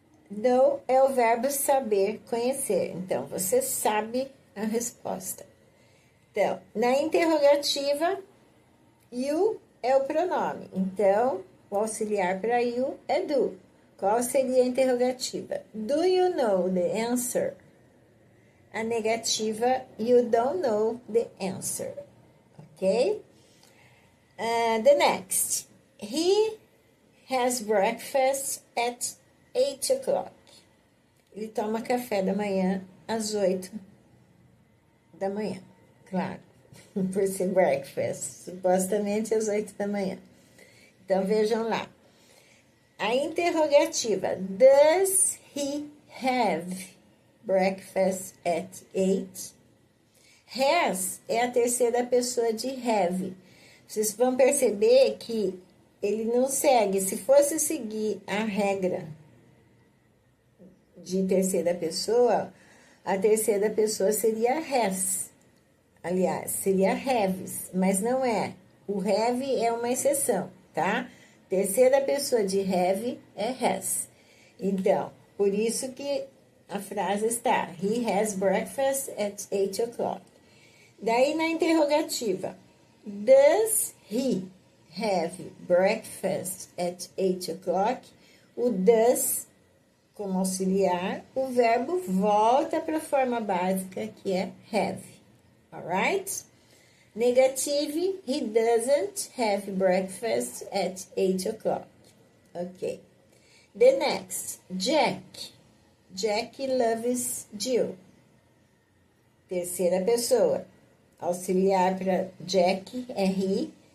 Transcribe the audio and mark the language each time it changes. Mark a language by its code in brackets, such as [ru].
[pt] Know é o verbo saber, conhecer. Então, você sabe a resposta. Então, na interrogativa, you é o pronome. Então, o auxiliar para you é do. Qual seria a interrogativa? [en] Do you know the answer? [pt] A negativa, [en] you don't know the answer. Ok? The next. He has breakfast at 8 o'clock. [pt] Ele toma café da manhã às 8 da manhã. Claro, por ser breakfast. Supostamente às 8 da manhã. Então, vejam lá. A interrogativa. [en] Does he have breakfast at 8? [pt] Has é a terceira pessoa de have. Vocês vão perceber que ele não segue. Se fosse seguir a regra de terceira pessoa, a terceira pessoa seria has. Aliás, seria haves, mas não é. O have é uma exceção, tá? Terceira pessoa de have é has. Então, por isso que a frase está: [en] He has breakfast at 8 o'clock. [pt] Daí na interrogativa, [en] does he have breakfast at 8 o'clock? [pt] O does, como auxiliar, o verbo volta para a forma básica que é have. [en] Alright? Negative, he doesn't have breakfast at 8 o'clock. Ok. The next, Jack. Jack loves Jill. [pt] Terceira pessoa. Auxiliar para Jack é he.